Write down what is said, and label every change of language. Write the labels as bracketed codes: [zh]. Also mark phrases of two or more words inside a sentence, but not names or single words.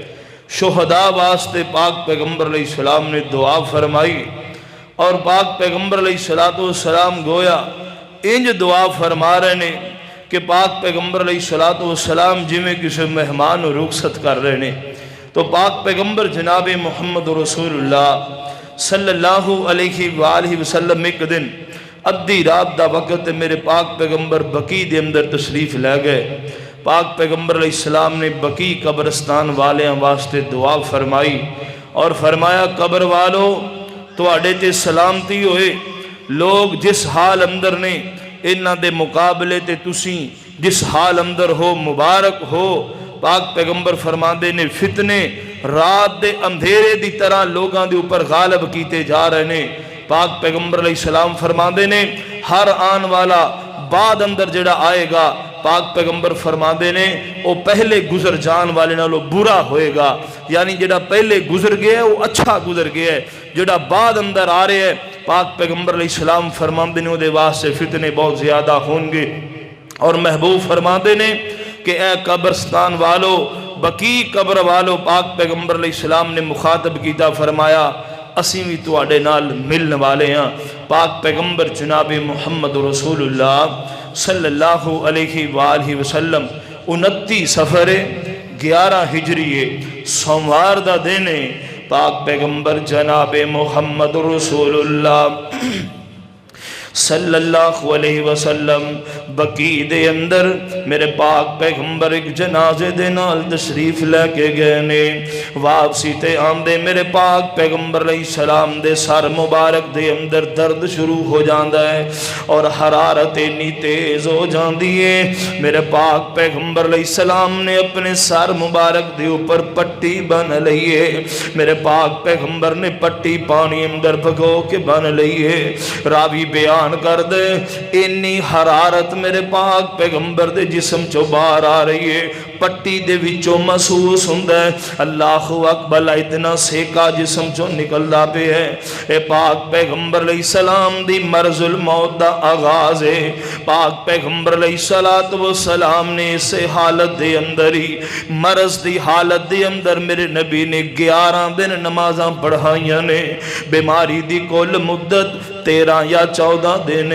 [pa] شہداء واسطے پاک پیغمبر علیہ السلام نے دعا فرمائی اور پاک پیغمبر علیہ السلام گویا انج دعا فرما رہے نے کہ پاک پیغمبر علیہ السلام جی میں کسی مہمان رخصت کر رہے نے تو پاک پیغمبر جناب محمد رسول اللہ صلی اللہ علیہ وآلہ وسلم ایک دن ادھی رات دا وقت میرے پاک پیغمبر بقی دے اندر تشریف لے گئے. پاک پیغمبر علیہ السلام نے بقی قبرستان والیاں واسطے دعا فرمائی اور فرمایا قبر والو تواڈے تے سلامتی ہوئے. لوگ جس حال اندر نے انہاں دے مقابلے تے تسی جس حال اندر ہو مبارک ہو. پاک پیغمبر فرماندے نے فتنے رات دے اندھیرے دی طرح لوگاں دے اوپر غالب کیتے جا رہے نے. پاک پیغمبر علیہ السلام فرماندے نے ہر آن والا بعد اندر جڑا آئے گا پاک پیغمبر فرماندے نے وہ پہلے گزر جان والے نالوں برا ہوئے گا. یعنی جڑا پہلے گزر گیا ہے وہ اچھا گزر گیا ہے, جڑا بعد اندر آ رہے ہے پاک پیغمبر علیہ السلام فرماندے نے دے واسطے فتنے بہت زیادہ ہوں گے. اور محبوب فرماندے نے کہ اے قبرستان والو بقی قبر والو پاک پیغمبر علیہ السلام نے مخاطب کیتا فرمایا اسی بھی تواڈے نال ملن والے ہیں. پاک پیغمبر جناب محمد رسول اللہ صلی اللہ علیہ وآلہ وسلم 29 صفر 11 ہجری سوموار دا دن پاک پیغمبر جناب محمد رسول اللہ صلی اللہ علیہ وسلم بقی دے اندر میرے پاک پیغمبر ایک جنازے دے نال تشریف لے کے گئے نے. واپسی تے آندے میرے پاک پیغمبر علیہ السلام دے سر مبارک دے اندر درد شروع ہو جاندا ہے اور حرارت اتنی تیز ہو جاندی ہے. میرے پاک پیغمبر علیہ السلام نے اپنے سر مبارک دے اوپر پٹی بن لئیے. میرے پاک پیغمبر نے پٹی پانی اندر بھگو کے بن لئیے. راوی بیان کر دے انی حرارت میرے پاک پیغمبر دے جسم چو باہر آ رہی ہے. پٹی دے وچوں محسوس ہوندا ہے اللہ اکبر اتنا سیکا جسم چو نکلدا پے ہے. اے پاک پیغمبر علیہ السلام دی مرض الموت دا آغاز ہے. پاک پیغمبر علیہ السلام نے اس حالت دے اندر ہی مرض دی حالت دے اندر میرے نبی نے 11 دن نمازاں پڑھائیاں نے. بیماری دی کل مدت 13 یا 14 دن.